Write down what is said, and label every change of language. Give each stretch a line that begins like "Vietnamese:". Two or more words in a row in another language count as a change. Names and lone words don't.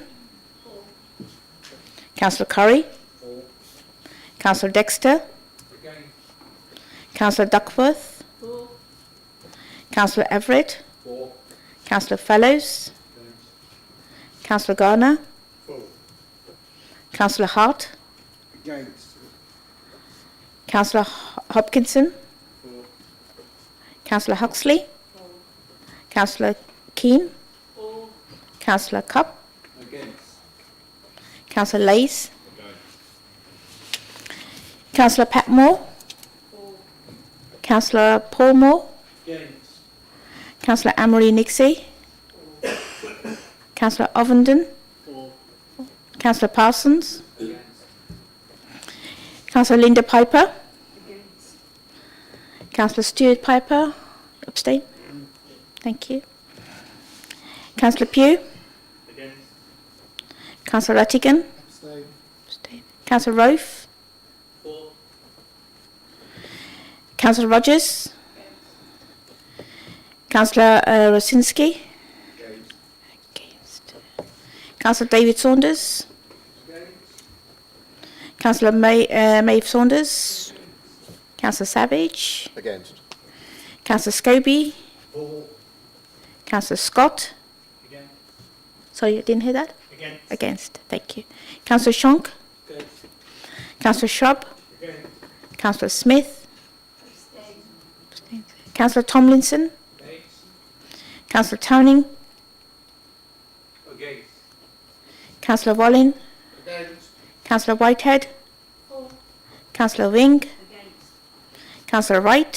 English: Councillor Curry. Councillor Dexter. Councillor Duckworth. Councillor Everett. Councillor Fellows. Councillor Garner. Councillor Hart. Against. Councillor Hopkinson. Councillor Huxley. Councillor Keane. Councillor Cupp. Councillor Lays. Councillor Patmore. Councillor Paul Moore. Councillor Amory Nixie. Councillor Ovenden. Councillor Parsons. Councillor Linda Piper. Councillor Stuart Piper. Abstain. Thank you. Councillor Pugh. Councillor Rattigan. Abstain. Councillor Rofe. Councillor Rogers. Councillor Rosinski. Against. Councillor David Saunders. Councillor Maeve Saunders. Councillor Savage. Against. Councillor Scobie. Councillor Scott. Sorry, I didn't hear that? Against. Thank you. Councillor Shonk. Councillor Shrub. Councillor Smith. Councillor Tomlinson. Councillor Towning. Councillor Wallin. Councillor Whitehead. Councillor Wing. Councillor Wright.